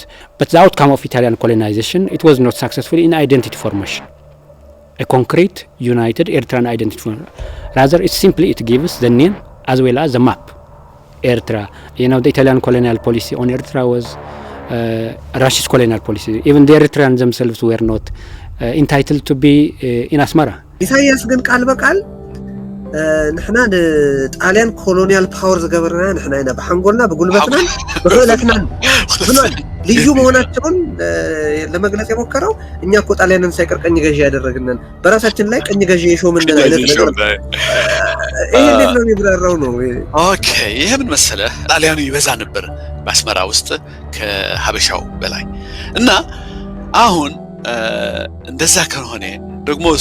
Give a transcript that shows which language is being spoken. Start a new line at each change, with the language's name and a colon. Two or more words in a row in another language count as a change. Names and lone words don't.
English: But the outcome of Italian colonization, it was not successful in identity formation, a concrete, united Eritrean identity formation. Rather, it gives the name as well as the map. Eritrea, the Italian colonial policy on Eritrea was Russia's colonial policy. Even the Eritreans themselves were not entitled to be in Asmara.
Tigrinya: ኢሳያስ ግን ቃል በቃል ንሕና ንጣልያን
English: colonial power
Tigrinya: ዝገበርና ንሕና ኢና ብሓንጎልና ብጉልበትና ብኽእለትና
Amharic: ብሏል። ልዩ መሆናቸውን ለመግለጽ የሞከረው እኛ እኮ ጣሊያንን ሳይቀር ቀኝ ገዢ ያደረግነን በራሳችን ላይ ቀኝ ገዢ የሾምን አይነት ነገር ይሄ እንዴት ነው የሚብራራው ነው? ኦኬ፣ ይሄ ምን መሰለህ፣ ጣሊያኑ ይበዛ ነበር በአስመራ ውስጥ ከሀበሻው በላይ እና አሁን እንደዛ ከሆነ ደግሞ እሱ